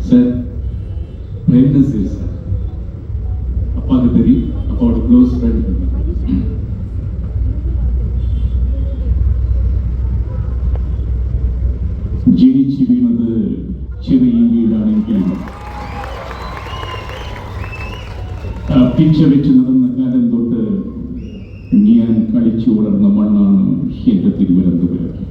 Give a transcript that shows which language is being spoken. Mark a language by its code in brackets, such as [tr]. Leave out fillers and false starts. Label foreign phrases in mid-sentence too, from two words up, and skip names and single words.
[ta] சார் [en] prime minister [ta] சார் அப்பாவுக்கு தெரியும், அப்பாவோட [en] close friend. [ml] ജനിച്ചു വീണത് ചെറിയ വീടാണെങ്കിലും പിച്ച വെച്ച് നടന്ന കാലം തൊട്ട് ഞാൻ കളിച്ചു വളർന്ന മണ്ണാണ് എൻ്റെ തിരുവനന്തപുരം.